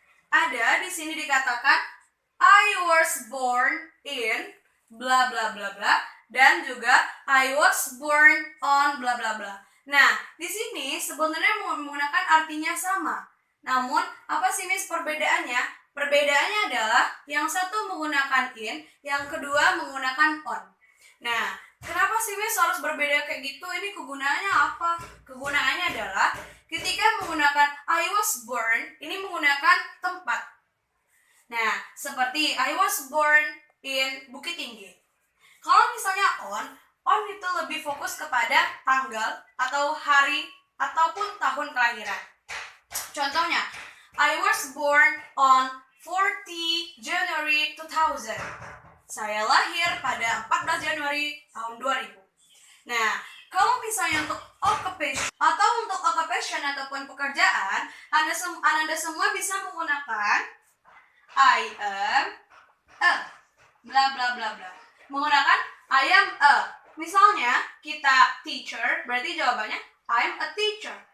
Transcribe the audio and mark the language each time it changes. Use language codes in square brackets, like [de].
[id] Ada di sini dikatakan [en] I was born in bla bla bla bla [id] dan juga [en] I was born on bla bla bla. [id] Nah, di sini sebenarnya menggunakan artinya sama. Namun, apa sih Miss perbedaannya? Perbedaannya adalah yang satu menggunakan in, yang kedua menggunakan on. Nah, kenapa sih Miss harus berbeda kayak gitu? Ini kegunaannya apa? Kegunaannya adalah ketika menggunakan [en] I was born, [id] ini menggunakan tempat. Nah, seperti [en] I was born in Bukit Tinggi. [id] Kalau misalnya on itu lebih fokus kepada tanggal atau hari ataupun tahun kelahiran. Contohnya, [en] I was born on 40 January 2000. [id] Saya lahir pada 14 Januari tahun 2000. Nah, kalau misalnya untuk occupation ataupun pekerjaan, Anda semua bisa menggunakan [en] I am a bla bla [id] bla bla. Menggunakan [en] I am a. [id] Misalnya kita teacher, berarti jawabannya [en] I am a teacher.